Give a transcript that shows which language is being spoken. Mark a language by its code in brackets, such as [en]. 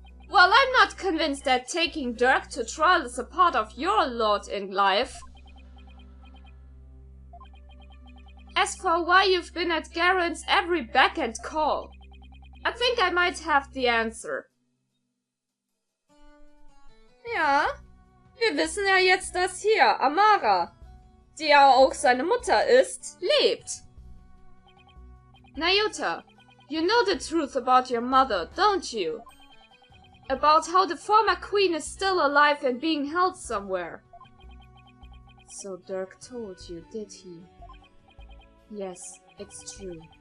[en] Well, I'm not convinced that taking Dirk to trial is a part of your lot in life. As for why you've been at Garen's every beck and call, I think I might have the answer. [de] Ja, wir wissen ja jetzt, dass hier Amara, die ja auch seine Mutter ist, lebt. [en] Nayuta, you know the truth about your mother, don't you? About how the former queen is still alive and being held somewhere. So Dirk told you, did he? Yes, it's true.